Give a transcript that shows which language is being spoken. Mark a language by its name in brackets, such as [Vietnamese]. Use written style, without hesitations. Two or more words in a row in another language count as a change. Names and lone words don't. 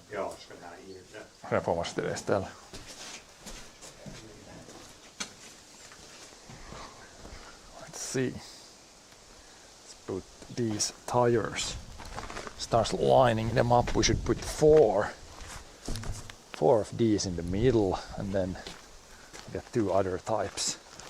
[Swedish] Ja, ska det här in där. Sen får man ställa istället. [English] Let's see. Let's put these tires. Starts lining them up. We should put four of these in the middle and then get two other types.